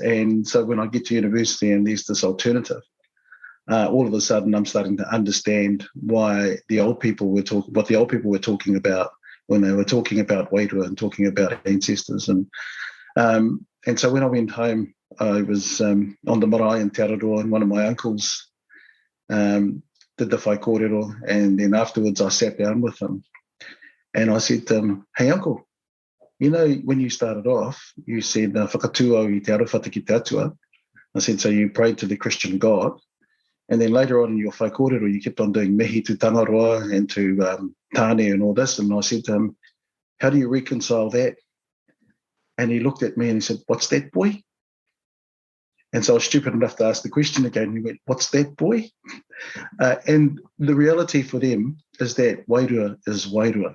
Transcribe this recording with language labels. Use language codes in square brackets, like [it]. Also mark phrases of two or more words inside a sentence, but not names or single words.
[en] And so when I get to university and there's this alternative, all of a sudden I'm starting to understand why the old people were talking about when they were talking about Wairua and talking about ancestors. And so when I went home, I was on the marae in Aotearoa, and one of my uncles did the [mi] whai kōrero, [en] and then afterwards I sat down with him and I said to him, "Hey uncle, you know, when you started off, you said [mi] whakatūau I te arawhata ki te atua." [en] I said, "So you prayed to the Christian God, and then later on in your [mi] whai kōrero, [en] you kept on doing mihi to Tangaroa and to Tāne and all this." And I said to him, "How do you reconcile that?" And he looked at me and he said, "What's that, boy?" And so I was stupid enough to ask the question again. He went, "What's that, boy?" And the reality for them is that Wairua is Wairua.